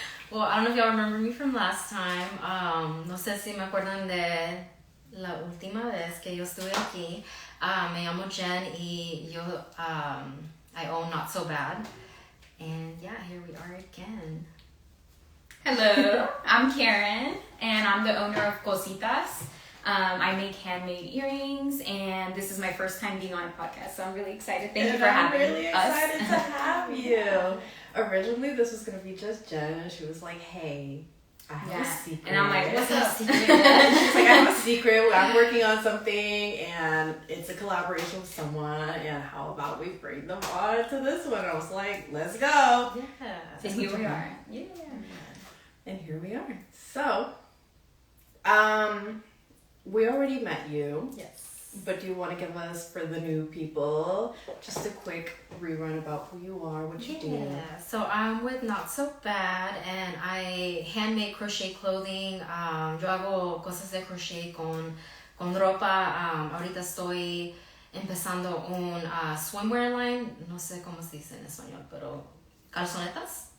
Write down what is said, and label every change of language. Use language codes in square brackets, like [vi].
[en] Well, I don't know if y'all remember me from last time. [es] No sé si me acuerdan de la última vez que yo estuve aquí. Me llamo Jenn y yo [en] I own [es] Not So Bad. [en] And yeah, here we are again. Hello, I'm Karen, and I'm the owner of Cositas. I make handmade earrings, and this is my first time being on a podcast, so I'm really excited. Thank you for having us. I'm really excited to have you. Originally, this was going to be just Jenn, and she was like, hey, I have a secret. And I'm like, what's up? She's like, I have a secret. I'm working on something, and it's a collaboration with someone, and how about we bring them on to this one? I was like, let's go. Yeah. And here we are. Yeah. And here we are. So, we already met you. Yes. But do you want to give us, for the new people, just a quick rerun about who you are, what you do? Yeah, so I'm with Not So Bad, and I handmade crochet clothing. [es] Yo hago cosas de crochet con ropa. Ahorita estoy empezando un swimwear line. No sé cómo se dice en español, pero calzonetas.